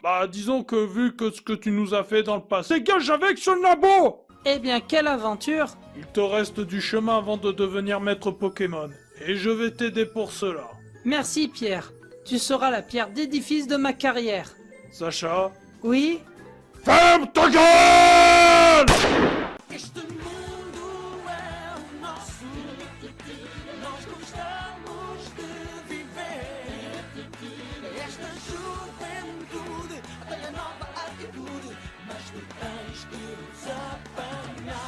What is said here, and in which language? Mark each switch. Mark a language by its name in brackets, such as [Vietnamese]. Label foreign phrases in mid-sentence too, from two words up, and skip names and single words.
[French] Bah, disons que vu que ce que tu nous as fait dans le passé, dégage avec ce nabo! Eh bien, quelle aventure! Il te reste du chemin avant de devenir maître Pokémon. Et je vais t'aider pour cela. Merci Pierre, tu seras la pierre d'édifice de ma carrière. Sacha? Oui? Ferme ta gueule! [Portuguese] Este mundo é o nosso, nós gostamos de viver. Esta juventude tem a nova atitude, mas tu tens que nos apanhar.